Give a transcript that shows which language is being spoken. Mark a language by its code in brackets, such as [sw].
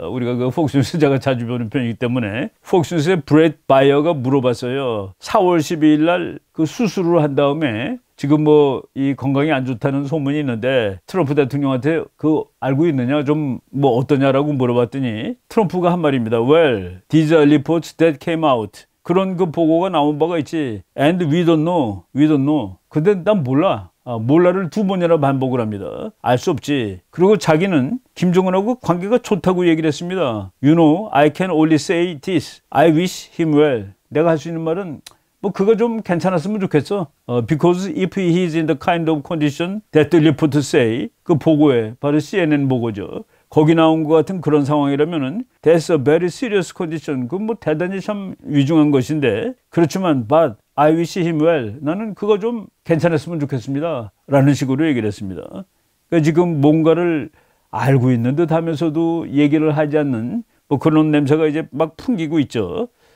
[ko] 우리가 그 폭스뉴스 제가 자주 보는 편이기 때문에 폭스뉴스의 브렛 바이어가 물어봤어요. 4월 12일 날 그 수술을 한 다음에 지금 뭐 이 건강이 안 좋다는 소문이 있는데 트럼프 대통령한테 그 알고 있느냐 좀 뭐 어떠냐라고 물어봤더니 트럼프가 한 말입니다. [en] Well, these are reports that came out. [ko] 그런 그 보고가 나온 바가 있지. [en] And we don't know. We don't know. [ko] 근데 난 몰라. 몰라를 2번이나 반복을 합니다. 알 수 없지. 그리고 자기는 김정은하고 관계가 좋다고 얘기를 했습니다. [en] You know, I can only say this. I wish him well. [ko] 내가 할 수 있는 말은 뭐 그거 좀 괜찮았으면 좋겠어. [en] Because if he is in the kind of condition that the reporters say, [ko] 그 보고에 바로 CNN 보고죠. 거기 나온 것 같은 그런 상황이라면은 [en] That's a very serious condition. [ko] 그 뭐 대단히 참 위중한 것인데 그렇지만 [en] but I wish him well. [ko] 나는 그거 좀 괜찮았으면 좋겠습니다. 라는 식으로 얘기를 했습니다. 그러니까 지금 뭔가를 알고 있는 듯 하면서도 얘기를 하지 않는 뭐 그런 냄새가 이제 막 풍기고 있죠.